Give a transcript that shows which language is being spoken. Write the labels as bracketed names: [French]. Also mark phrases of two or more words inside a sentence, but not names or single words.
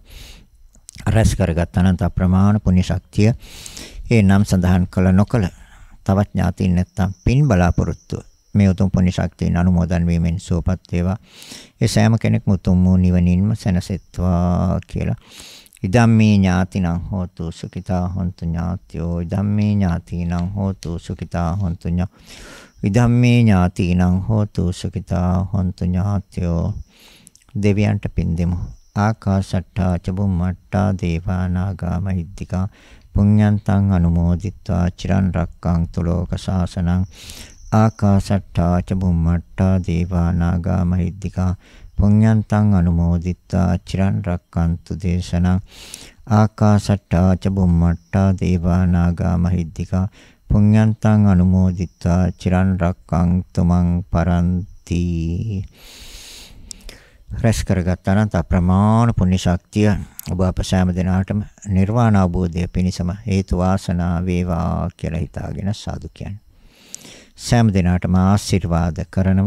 [Sinhala] රැස් කරගත් අනන්ත අප්‍රමාණ පුණ්‍ය ශක්තිය ඒ නම් සඳහන් කළ නොකළ තවත් ඥාතීන් නැත්තම් පින් බලාපොරොත්තු මේ උතුම් පුණ්‍ය ශක්තියන් අනුමෝදන් වීමෙන් සුවපත් වේවා. ඒ සෑම කෙනෙක්ම උතුම් වූ නිවනින්ම සැනසෙත්වා කියලා. [Pali] ඉදම්මේ ඥාතිනං හෝතු සුඛිතා හොන්තු ඥාත්‍යෝ. ඉදම්මේ ඥාතිනං හෝතු සුඛිතා හොන්තු ඉදම්මේ ඥාතිනං හෝතු සුඛිතා හොන්තු ඥාත්‍යෝ. [Sinhala] දෙවියන්ට පින් දෙමු. [Pali] ආකාශට්ටා ච බුම්මට්ටා දේවා නාග මහිද්దికා පුඤ්ඤන්තං අනුමෝදිත්වා චිරන් රක්ඛන්තු ලෝක ශාසනං. ආකාශට්ටා ච බුම්මට්ටා දේවා නාග මහිද්దికා පුඤ්ඤන්තං අනුමෝදිත්වා චිරන් රක්ඛන්තු දේශනං. ආකාශට්ටා ච බුම්මට්ටා දේවා නාග මහිද්దికා පුඤ්ඤන්තං අනුමෝදිත්වා චිරන් රක්ඛන්තු මං පරන්ති. [Sinhala] රැස් කරගත් අනන්ත අප්‍රමාණ පුණ්‍ය ශක්තිය ඔබ අප සෑම දිනාටම නිර්වාණ අවබෝධය පිණිසම හේතු වාසනා වේවා කියලා හිතාගෙන සාදු කියන්නේ. සෑම දිනාටම ආශිර්වාද කරනවා.